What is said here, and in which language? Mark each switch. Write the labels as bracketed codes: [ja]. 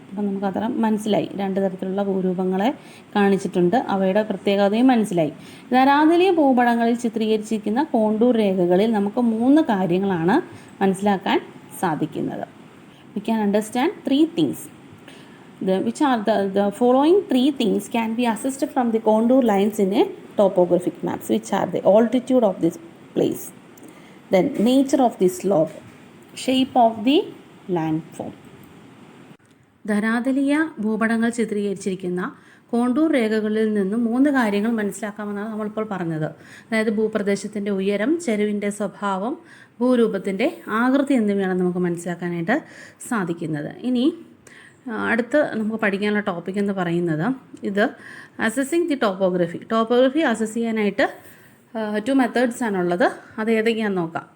[ml] അപ്പം നമുക്കത്ര മനസ്സിലായി. 2 തരത്തിലുള്ള ഭൂരൂപങ്ങളെ കാണിച്ചിട്ടുണ്ട്, അവയുടെ പ്രത്യേകതയും മനസ്സിലായി. ധരാതലീയ ഭൂപടങ്ങളിൽ ചിത്രീകരിച്ചിരിക്കുന്ന കോണ്ടൂർ രേഖകളിൽ നമുക്ക് 3 കാര്യങ്ങളാണ് മനസ്സിലാക്കാൻ സാധിക്കുന്നത്. [en] We can understand 3 things. which are the following three things can be assessed from the contour lines in a topographic maps, which are the altitude of this place, then nature of the slope, shape of the landform. [ml] ധരാതലീയ ഭൂപടങ്ങൾ ചിത്രീകരിച്ചിരിക്കുന്ന contour രേഖകളിൽ നിന്നും 3 കാര്യങ്ങൾ മനസ്സിലാക്കാമെന്നാണ് നമ്മളിപ്പോൾ പറഞ്ഞത്. അതായത് ഭൂപ്രദേശത്തിൻ്റെ ഉയരം, ചെരുവിൻ്റെ സ്വഭാവം, ഭൂരൂപത്തിൻ്റെ ആകൃതി എന്നിവയാണ് നമുക്ക് മനസ്സിലാക്കാനായിട്ട് സാധിക്കുന്നത്. ഇനി അടുത്ത് നമുക്ക് പഠിക്കാനുള്ള ടോപ്പിക് എന്ന് പറയുന്നത് ഇത് [en] assessing the topography [ml] അസസ് ചെയ്യാനായിട്ട് 2 മെത്തേഡ്സ് ആണുള്ളത്. അത് ഏതൊക്കെയാണെന്ന് നോക്കാം.